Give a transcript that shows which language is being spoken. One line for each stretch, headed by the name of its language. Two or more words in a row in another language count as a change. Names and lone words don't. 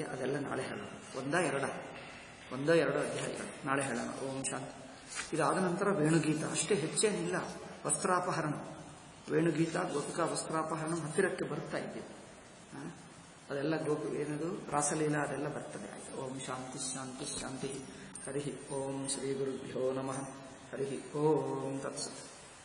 Kannada: ಅದೆಲ್ಲ ನಾಳೆ ಹೇಳೋಣ. ಒಂದೋ ಎರಡೋ ಅಧ್ಯಾಯಗಳು ನಾಳೆ ಹೇಳೋಣ.
Sanskrit: ಓಂ ಶಾಂತಿ.
Kannada: ಇದಾದ ನಂತರ ವೇಣುಗೀತ, ಅಷ್ಟೇ, ಹೆಚ್ಚೇನಿಲ್ಲ. ವಸ್ತ್ರಾಪಹರಣ, ವೇಣುಗೀತ, ಗೋಪಿಕಾ ವಸ್ತ್ರಾಪಹರಣ ಹತ್ತಿರಕ್ಕೆ ಬರ್ತಾ ಇದ್ದೀವಿ. ಅದೆಲ್ಲ ಏನದು ರಾಸಲೀಲಾ ಅದೆಲ್ಲ ಬರ್ತದೆ. ಆಯ್ತು.
Sanskrit: ಓಂ ಶಾಂತಿ ಶಾಂತಿ ಶಾಂತಿ. ಹರಿ ಓಂ ಶ್ರೀ ಗುರುಭ್ಯೋ ನಮಃ. ಹರಿ ಓಂ ತತ್ಸತ್.